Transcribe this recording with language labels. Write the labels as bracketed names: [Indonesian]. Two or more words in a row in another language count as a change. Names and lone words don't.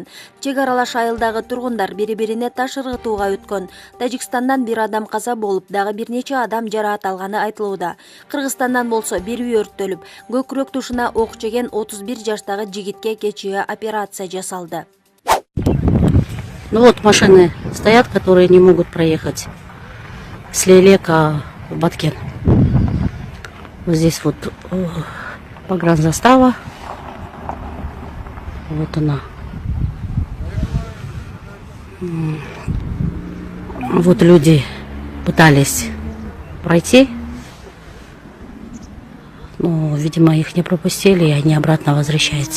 [Kyrgyz] Чек аралаш айылдагы тургундар бири-бирине таш ыргытууга өткөн. Тажикстандан бир адам каза болуп, дагы бир нече адам жараат алганы айтылууда. Кыргызстандан болсо бир үй өрттөлүп, көкүрөк тушуна ок жеген 31 жаштагы жигитке кечээ операция жасалды. [Russian] Ну вот машины стоят, которые не могут проехать с Лелека в Баткен. Вот здесь вот погранзастава. Вот она. Вот люди пытались пройти, но, видимо, их не пропустили, и они обратно возвращаются.